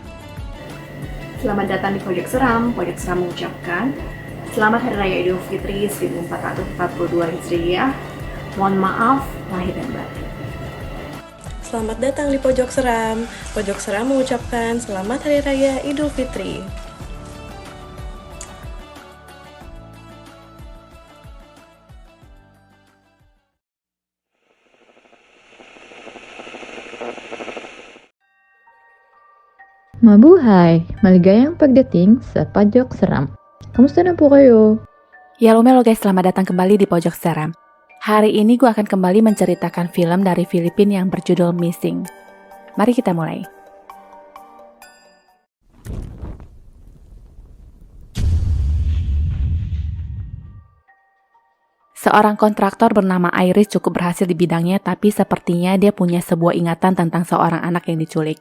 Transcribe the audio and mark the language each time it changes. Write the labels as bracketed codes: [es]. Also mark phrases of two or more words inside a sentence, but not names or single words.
[id] Selamat datang di Pojok Seram. Pojok Seram mengucapkan Selamat Hari Raya Idul Fitri 1442 Hijriah. Mohon maaf lahir dan batin. Selamat datang di Pojok Seram. Pojok Seram mengucapkan Selamat Hari Raya Idul Fitri. [tl] Mabuhay! Maligayang pagdating sa Pojok Seram. Kamusta na po kayo? [id] Halo guys, selamat datang kembali di Pojok Seram. Hari ini gue akan kembali menceritakan film dari Filipina yang berjudul Missing. Mari kita mulai. Seorang kontraktor bernama Iris cukup berhasil di bidangnya, tapi sepertinya dia punya sebuah ingatan tentang seorang anak yang diculik.